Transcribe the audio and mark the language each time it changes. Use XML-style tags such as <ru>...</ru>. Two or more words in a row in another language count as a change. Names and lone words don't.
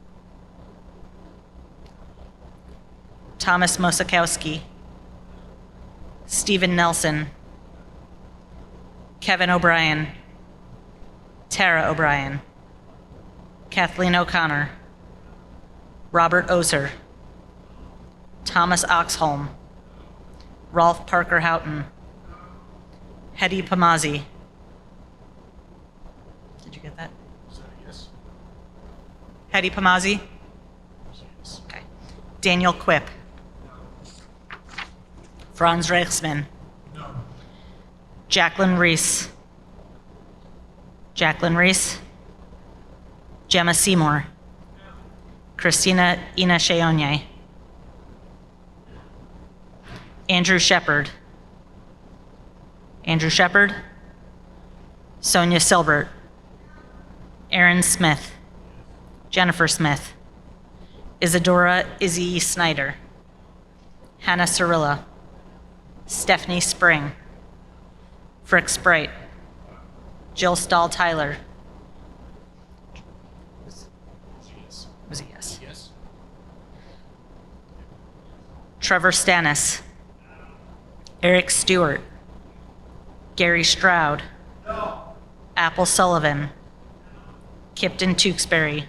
<en>Thomas Mosikowski, Stephen Nelson, Kevin O'Brien, Tara O'Brien, Kathleen O'Connor, Robert Oser, Thomas Oxholm, Rolf Parker Houghton, Hedy Pamazzi. Did you get that? Yes. Hedy Pamazzi? Okay. Daniel Quip. Franz Reichsman. No. Jacqueline Reese. Gemma Seymour. Christina Ina Sheonye. Andrew Shepard. Sonia Silbert. Aaron Smith. Jennifer Smith. Isadora Izzy Snyder. Hannah Cirilla. Stephanie Spring. Frick Sprite. Jill Stahl Tyler. Was it yes? Yes. Trevor Stannis. Eric Stewart. Gary Stroud. Apple Sullivan. Kipton Tewksbury.</en>